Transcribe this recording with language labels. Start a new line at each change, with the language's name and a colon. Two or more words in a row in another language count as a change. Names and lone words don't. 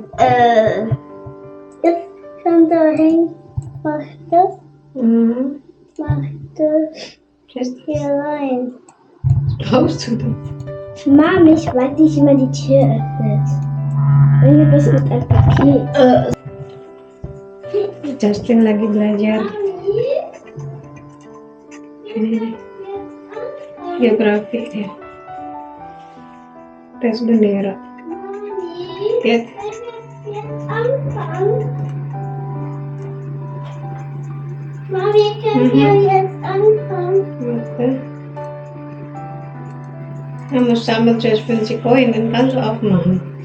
German: Jetzt kann da hin. Mach das. Mhm. Mach das Was ist hier rein. das? Brauchst du das? Mami, ich weiß nicht, wie man die Tür öffnet. Wenn du das mit einem Paket.
Indonesian: Justin lagi belajar ini geografi ya. Tes bendera. Lihat.
German: Mami, können wir jetzt anfangen? Warte. Er muss sammeln zuerst 50 Koin, dann kannst du aufmachen.